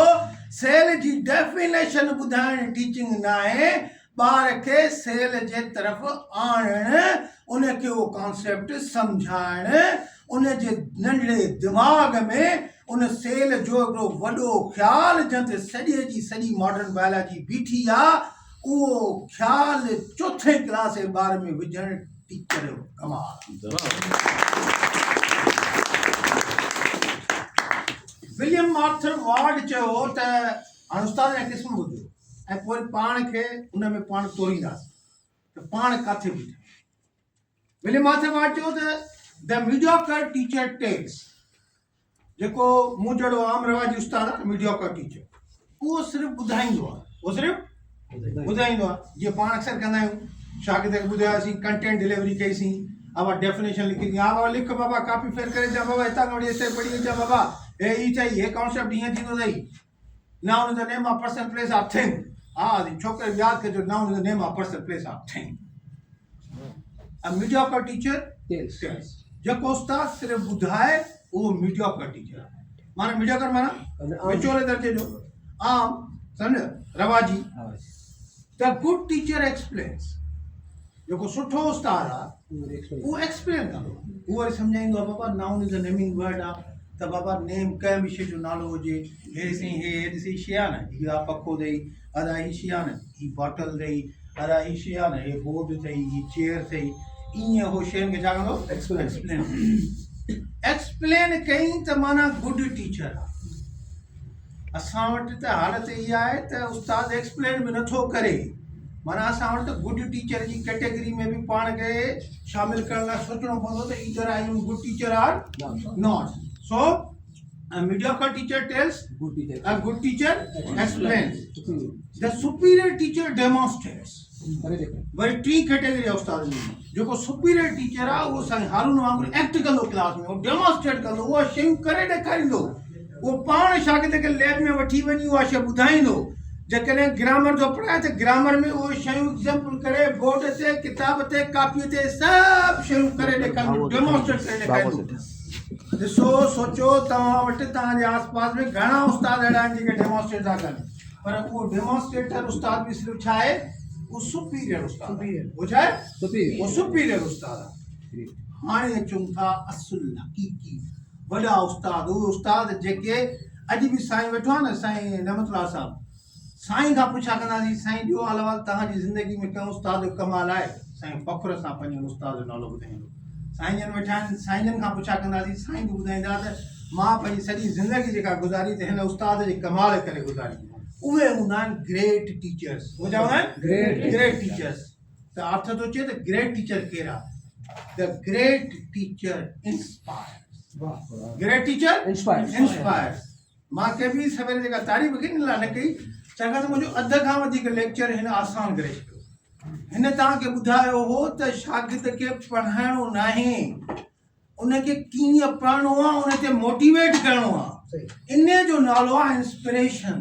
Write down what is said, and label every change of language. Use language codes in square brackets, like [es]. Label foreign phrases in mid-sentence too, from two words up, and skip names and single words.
[sd] सेल जी डेफिनेशन ॿुधाइण टीचिंग न आहे, ॿार खे सेल जे तरफ़ आणणु, उनखे उहो कॉन्सेप्ट सम्झाइणु, उनजे नंढड़े दिमाग़ में उन सेल जो हिकिड़ो वॾो ख़्यालु जंहिं सॼे जी सॼी [en] modern biology [sd] बीठी आहे, उहो ख़्यालु चोथे क्लास जे ॿार में विझणु टीचर जो कमाल। विलियम आर्थर वार्ड चयो त हाणे उस्ताद जा क़िस्म ॿुधो ऐं पोइ पाण खे उन में पाण तोरींदासीं त पाण किथे बीठा। विलियम आर्थर वार्ड चयो त [en] the mediocre teacher takes, [sd] जेको मूं जहिड़ो आम रवाजी उस्ताद आहे [en] mediocre teacher, [sd] उहो सिर्फ़ु ॿुधाईंदो आहे, उहो सिर्फ़ु ॿुधाईंदो आहे। जीअं पाण अक्सर कंदा आहियूं, शागिर्द खे ॿुधायोसीं, [en] content delivery [sd] कईसीं, अब डेफिनेशन लिखी दी, हाँ बाबा लिख बाबा, कॉपी फेर करे जा बाबा, हितां खां वठी हिते पढ़ी अचा बाबा, हे ई चई, हे कॉन्सेप्ट हीअं थींदो अथई। [en] noun is the name of person place of thing. [sd] हा छोकिरे यादि कजो, [en] noun is the name of person place of thing. a mediocre teacher tells, [sd] जेको उस्ताद सिर्फ़ु ॿुधाए उहो [en] mediocre teacher [sd] आहे। माना मीडियोकर माना विचोले दर्जे जो, आम, सम्झ, रवाजी। [en] the good teacher explains, [sd] जेको सुठो उस्ताद आहे उहो एक्सप्लेन कंदो, उहो वरी सम्झाईंदो आहे बाबा [en] noun is a naming word [sd] आहे, त बाबा नेम कंहिं बि शइ जो नालो हुजे, हे साईं हे ॾिसी शइ आहे न, हीअ आहे पखो अथई, अदा ही शइ आहे न, हीअ बॉटल अथई, अदा ही शइ आहे न, हे बोर्ड अथई, हीअ चेयर अथई, ईअं उहो शयुनि खे छा कंदो, एक्सप्लेन। एक्सप्लेन कई त माना [en] good teacher [sd] आहे। असां वटि त हालत इहा आहे त उस्ताद एक्सप्लेन बि नथो करे, माना असां वटि त [en] good teacher [sd] जी कैटेगरी में बि पाण खे शामिल करण लाइ सोचणो पवंदो त [en] either I am good teacher or not. सो a mediocre teacher tells, a good teacher explains, the superior teacher demonstrates। [sd] वरी टी कैटेगरी उस्ताद जी जो [en] superior teacher [sd] आहे उहो साईं हारून वांगुरु एक्ट कंदो क्लास में, उहो डेमोन्स्ट्रेट कंदो, उहा शयूं करे ॾेखारींदो, उहो पाण शागिर्द खे लैब में वठी वञी उहा शइ ॿुधाईंदो। जेकॾहिं ग्रामर जो पढ़ाए त ग्रामर में उहे शयूं एग्जाम्पल करे बोर्ड ते किताब ते कापीअ ते सभु शयूं करे ॾेखारींदो, डेमोन्स्ट्रेट करे ॾेखारींदो। ॾिसो सोचो तव्हां वटि तव्हांजे आस पास में घणा उस्ताद अहिड़ा आहिनि जेके डेमोन्स्ट्रेट था कनि, पर उहो डेमोन्स्ट्रेटर उस्ताद बि सिर्फ़ु छा आहे, वो सुपीरियर उस्ताद, वो छा आहे, वो सुपीरियर उस्ताद आहे। हाणे अचूं था असुल हक़ीक़ी वॾा उस्ताद, उहे उस्ताद जेके अॼु बि साईं वेठो आहे न, साईं नमतुल्लाह साहिबु, साईं खां पुछा कंदासीं साईं ॾियो अहवाल तव्हांजी ज़िंदगी में कंहिं उस्ताद जो कमाल आहे, साईं फ़ख़्र सां पंहिंजे उस्ताद जो नालो ॿुधाईंदो। साईं जन वेठा आहिनि, साईं जन खां पुछा कंदासीं, साईं बि ॿुधाईंदा त मां पंहिंजी सॼी ज़िंदगी जेका गुज़ारी त हिन उस्ताद जे कमाल करे गुज़ारी। उहे हूंदा आहिनि [en] great teachers, [sd] उहे चवंदा आहिनि [en] great teachers. [sd] त अर्थ थो अचे त [en] great teacher [sd] केरु आहे, [en] the great teacher inspires, great teacher inspires. [sd] मां कंहिं बि सवेरे जेका तारीफ़ कई न कई, चङा त मुंहिंजो अध खां वधीक लेक्चर हिन आसान करे छॾियो। हिन तव्हांखे ॿुधायो हो त शागिर्द खे पढ़ाइणो न आहे, उनखे कीअं पढ़णो आहे, उन ते मोटिवेट करिणो आहे, इन जो नालो आहे इंस्पिरेशन।